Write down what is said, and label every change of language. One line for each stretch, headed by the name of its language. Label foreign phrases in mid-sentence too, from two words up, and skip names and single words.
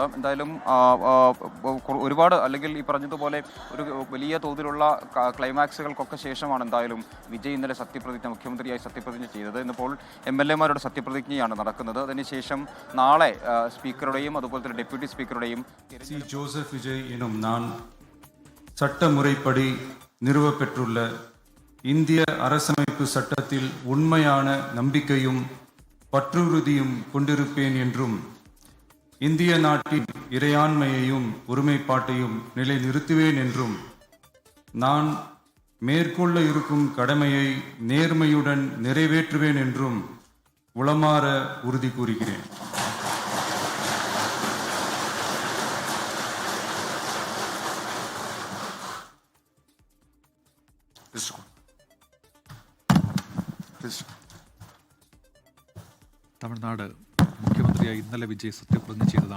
Malayalam: എന്തായാലും ഒരുപാട് അല്ലെങ്കിൽ ഈ പറഞ്ഞതുപോലെ ഒരു വലിയ തോതിലുള്ള ക്ലൈമാക്സുകൾക്കൊക്കെ ശേഷമാണ് എന്തായാലും വിജയ് ഇന്നലെ മുഖ്യമന്ത്രിയായി സത്യപ്രതിജ്ഞ ചെയ്തത്. ഇന്നിപ്പോൾ MLA-മാരുടെ സത്യപ്രതിജ്ഞയാണ് നടക്കുന്നത്. അതിനുശേഷം നാളെ സ്പീക്കറുടെയും അതുപോലെ തന്നെ ഡെപ്യൂട്ടി സ്പീക്കറുടെയും
Tamil: ஜோசப் விஜய் எனும் நான் சட்டமுறைப்படி நிறுவப்பெற்றுள்ள இந்திய அரசமைப்பு சட்டத்தில் உண்மையான நம்பிக்கையும் பற்றுறுதியும் கொண்டிருப்பேன் என்றும் இந்திய நாட்டின் இறையாண்மையையும் ஒருமைப்பாட்டையும் நிலைநிறுத்துவேன் என்றும் நான் மேற்கொள்ள இருக்கும் கடமையை நேர்மையுடன் நிறைவேற்றுவேன் என்றும் உளமாற உறுதி கூறுகிறேன்.
Malayalam: തമിഴ്നാട് മുഖ്യമന്ത്രിയായി ഇന്നലെ വിജയ് സത്യപ്രതിജ്ഞ ചെയ്തതാണ്.